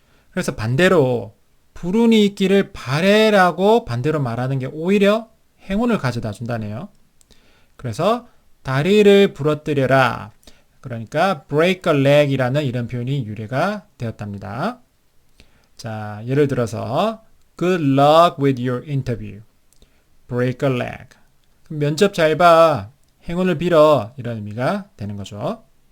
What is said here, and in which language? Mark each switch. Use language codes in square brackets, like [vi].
[ko] 그래서 반대로 불운이 있기를 바래라고 반대로 말하는 게 오히려 행운을 가져다 준다네요. 그래서 다리를 부러뜨려라. 그러니까 [en] break a leg [ko] 이라는 이런 표현이 유래가 되었답니다. [en] 자, 예를 들어서 good luck with your interview. break a leg. [ko] 면접 잘 봐. 행운을 빌어. 이런 의미가 되는 거죠.